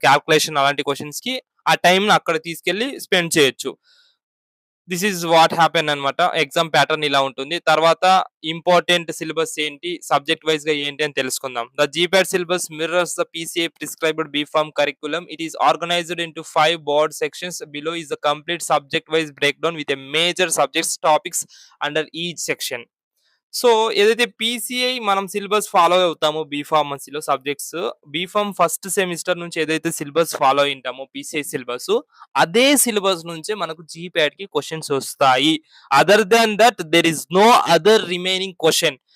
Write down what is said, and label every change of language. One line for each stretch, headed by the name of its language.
Telugu: Calculation అలాంటి క్వెషన్స్‌కి ఆ టైమ్‌ని అక్కడ తీసుకెళ్ళి స్పెండ్ చేయొచ్చు.
English: this is what happen
Telugu: అనమాట. ఎగ్జామ్ ప్యాటర్న్ ఇలా ఉంటుంది. తర్వాత ఇంపార్టెంట్ సిలబస్ ఏంటి? సబ్జెక్ట్ వైస్‌గా ఏంటి అని తెలుసుకుందాం.
English: The GPAT syllabus mirrors the PCA prescribed BPharm curriculum. It is organized into 5 broad sections. Below is the complete subject wise breakdown with a major subjects topics under each section.
Telugu: So, ఏదైతే PCI మనం syllabus follow అవుతామో బీఫార్మసీలో subjects, B Pharm first semester నుంచి ఏదైతే syllabus follow అయ్యుంటామో PCI syllabus, అదే syllabus నుంచే మనకు జీపాట్‌కి questions ఒస్తాయి.
English: Other than that there is no other remaining question.